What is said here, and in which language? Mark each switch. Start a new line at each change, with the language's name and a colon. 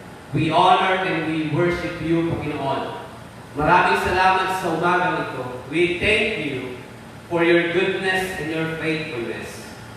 English: We honor and we worship you, Panginoon.
Filipino: Maraming salamat sa umagang ito.
English: We thank you for your goodness and your faithfulness.